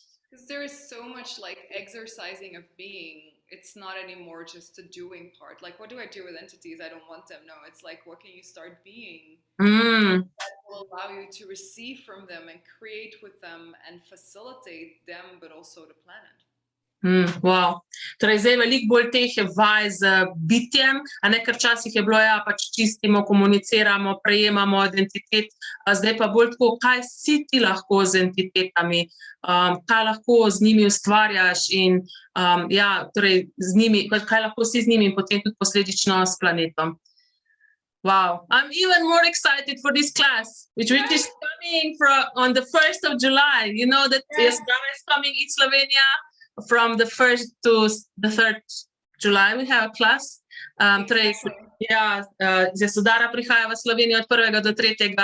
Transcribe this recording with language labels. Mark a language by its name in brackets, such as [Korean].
[English] Because there is so much like exercising of being. It's not anymore just the doing part. Like, what do I do with entities? I don't want them. No, it's like, what can you start being? That will allow you to receive from them and create with them and facilitate them, but also the planet. Wow. [Slovenian] Torej, zdaj veliko bolj teh je vaj z bitjem, a ne, ker včasih je bilo, ja, pač čistimo, komuniciramo, prejemamo identitet, zdaj pa bolj tako, kaj si ti lahko z entitetami, kaj lahko z njimi ustvarjaš in ja, torej z njimi, kaj lahko si z njimi in potem tudi posledično s planetom. [English] Wow, I'm even more excited for this class, which is coming on the 1st of July. You know that Yasodharo is coming in Slovenia. From the 1st to the 3rd July we have a class. [Slovenian] Torej, ja, Yasodharo prihaja v Slovenijo od 1. do 3.